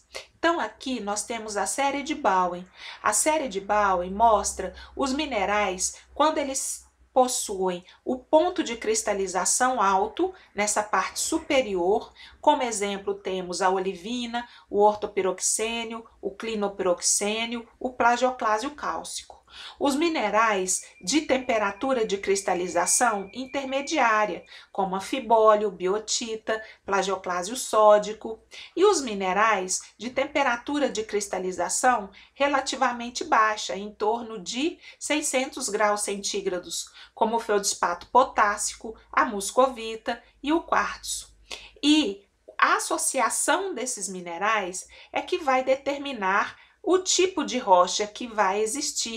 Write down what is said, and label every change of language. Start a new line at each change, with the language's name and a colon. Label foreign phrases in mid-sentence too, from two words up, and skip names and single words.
Portuguese: Então aqui nós temos a série de Bowen. A série de Bowen mostra os minerais quando eles possuem o ponto de cristalização alto nessa parte superior. Como exemplo temos a olivina, o ortopiroxênio, o clinopiroxênio, o plagioclásio cálcico. Os minerais de temperatura de cristalização intermediária, como a fibólio, biotita, plagioclásio sódico, e os minerais de temperatura de cristalização relativamente baixa, em torno de 600 graus centígrados, como o feldspato potássico, a muscovita e o quartzo. E a associação desses minerais é que vai determinar o tipo de rocha que vai existir.